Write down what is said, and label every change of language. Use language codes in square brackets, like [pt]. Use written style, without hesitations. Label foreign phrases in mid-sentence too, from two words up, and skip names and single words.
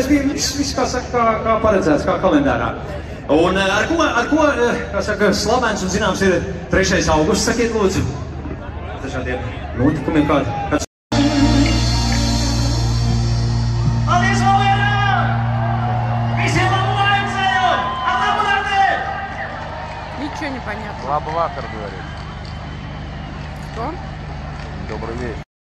[lv] bija viss kā saka, kā paredzēts, kā kalendārā. Un ar ko, kā saka, slavens un zināms ir 3. augusts, sakiet lūdzu. Dažādiem notikumiem kāds. Paldies, Valērā! Visiem labu laiku! Labu nakti! [ru] Ничего не понятно. Слабоватор говорит. Что? Добрый вечер.